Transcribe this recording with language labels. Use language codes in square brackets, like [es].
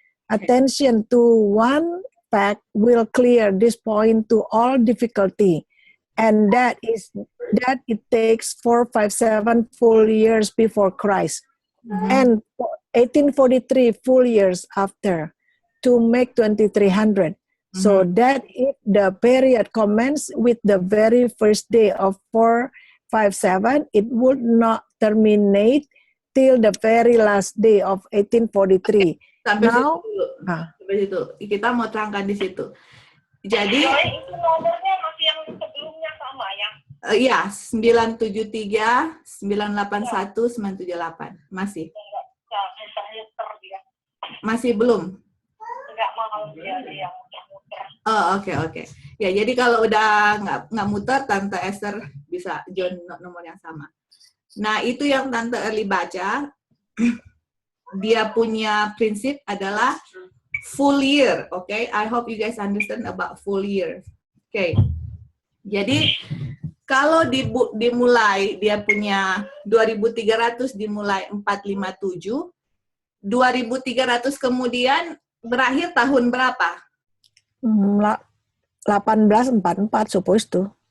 [en] Attention to one fact will clear this point to all difficulty, and that is that it takes 457 full years before Christ, and 1843 full years after, to make 2300. So that if the period commences with the very first day of 457, it would not terminate till the very last day of 1843. [id] Sampai [en] Now, [id] sampai situ. Kita mau terangkan di situ. Jadi, itu nomornya masih yang sebelumnya sama ya? Iya, 973, 981, 978. Masih. Enggak muter-muter dia. Masih belum? Enggak mau dia yang muter-muter. Oh, oke. Ya, jadi kalau udah nggak muter, Tante Esther bisa join nomor yang sama. Nah, itu yang Tante Erli baca. Dia punya prinsip adalah [en] full year, okay? I hope you guys understand about full year. Okay. [id] Jadi, kalau dimulai, dia punya 2300 dimulai 457, 2300 kemudian berakhir tahun berapa? [en] 1844 supposed to.